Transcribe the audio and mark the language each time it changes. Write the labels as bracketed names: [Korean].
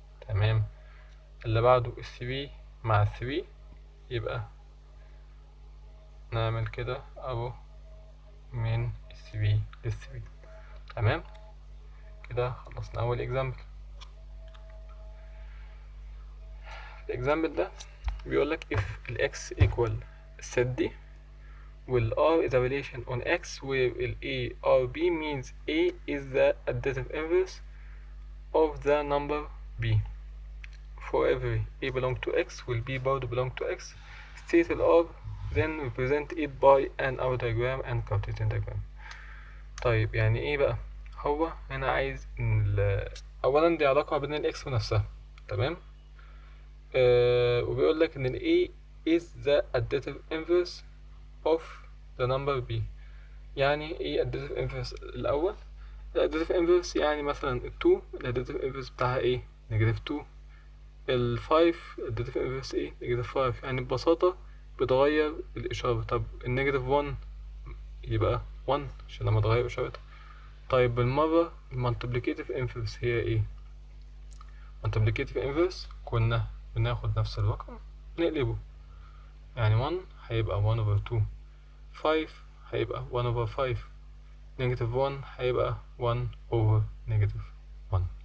[Arabic] تمام. اللي بعده ال 3 مع ال 3، يبقى نعمل كده أرو من ال 3 لل 3. تمام. كده خلصنا أول example. الإكزامبل ده بيقولك [English] if ال x equal set دي وال r is a relation on x where ال a r b means a is the additive inverse of the number b. For every a belong to x will b برضه belong to x. State ال r then represent it by an arrow diagram and Cartesian diagram. [Arabic] طيب يعني ايه بقى؟ هو هنا عايز ان اولا دي علاقة بين ال x ونفسها. تمام. وبيقول لك ان [English] ال A is the additive inverse of the number B. [Arabic] يعني ايه additive inverse الأول؟ ال additive inverse يعني مثلا ال 2 ال additive inverse بتاعها ايه؟ negative 2. ال 5 additive inverse ايه؟ negative 5. يعني ببساطة بتغير الإشارة. طب ال negative 1 يبقى 1 عشان لما تغير إشارتها. طيب بالمرة ال multiplicative inverse هي ايه؟ multiplicative inverse كنا بناخد نفس الرقم نقلبه، يعني 1 هيبقى 1 over 2، 5 هيبقى 1 over 5، نيجاتيف 1 هيبقى 1 over نيجاتيف 1.